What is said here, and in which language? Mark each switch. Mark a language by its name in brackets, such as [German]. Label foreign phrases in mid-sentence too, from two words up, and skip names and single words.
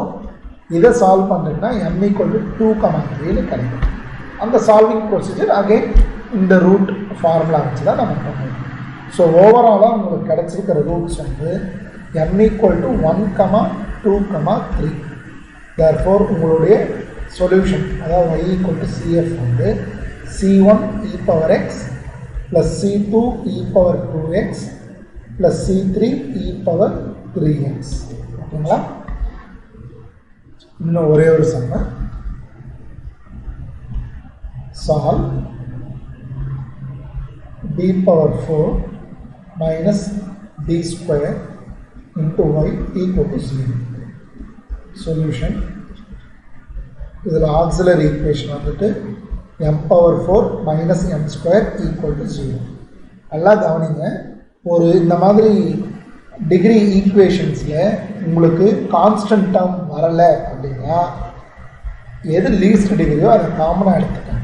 [Tamil] இதை சால்வ் பண்ணுறீங்கன்னா m = 2,3ன்னு கிடைக்கும். அந்த [English] solving procedure again [Tamil] இந்த [English] root formula [Tamil] வச்சு தான் நம்ம பண்ணுவோம். ஸோ ஓவராலாக உங்களுக்கு கிடச்சிருக்கிற ரூட்ஸ் வந்து m = 1, 2, 3. therefore உங்களுடைய சொல்யூஷன் அதாவது y = CF வந்து C1 e⁻x + C2 e⁻2x + C3 e⁻3x. ஓகேங்களா? இன்னும் ஒரே ஒரு சம்ம சால்வ் [English] d power 4 minus d square into y equal to 0. [Tamil] Solution. இதில் [English] auxiliary equation [Tamil] வந்துட்டு [English] m power 4 minus m square equal to 0. [Tamil] நல்லா கவனிங்க, ஒரு இந்த மாதிரி டிகிரி ஈக்குவேஷன்ஸில் உங்களுக்கு [English] constant term [Tamil] வரலை அப்படின்னா எது லீஸ்ட் டிகிரியோ அதை காமனாக எடுத்துக்கணும்.